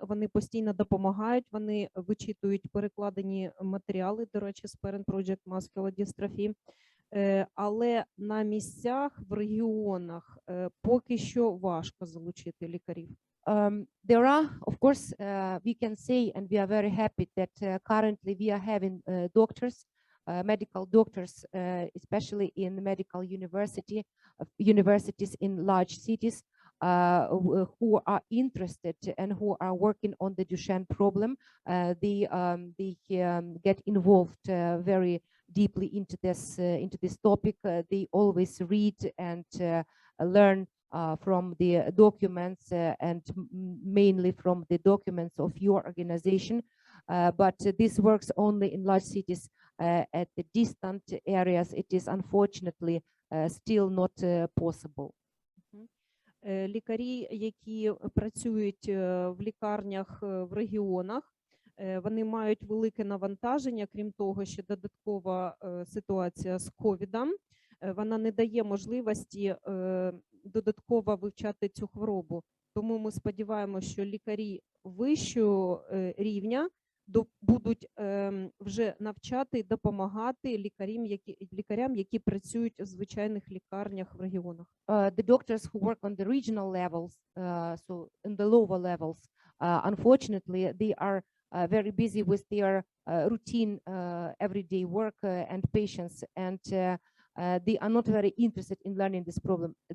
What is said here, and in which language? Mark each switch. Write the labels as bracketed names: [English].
[Ukrainian] Вони постійно допомагають, вони вичитують перекладені матеріали, до речі, з Parent Project Muscular Dystrophy. Але на місцях, в регіонах поки що важко залучити лікарів. [English] There are, of course, we can say, and we are very happy that currently we are having doctors, medical doctors, especially in medical universities in large cities, who are interested and who are working on the Dushenn problem. They get involved very deeply into this topic. They always read and learn from the documents and mainly from the documents of your organization. but this works only in large cities. At the distant areas, it is unfortunately still not possible. [Ukrainian] Лікарі, які працюють в лікарнях в регіонах, вони мають велике навантаження, крім того, що додаткова ситуація з ковідом, вона не дає можливості додатково вивчати цю хворобу. Тому ми сподіваємося, що лікарі вищого рівня будуть вже навчати і допомагати лікарям, які працюють в звичайних лікарнях в регіонах. [English] The doctors who work on the regional levels, so in the lower levels, unfortunately, they are very busy with their routine everyday work and patients, and they are not very interested in learning this problem.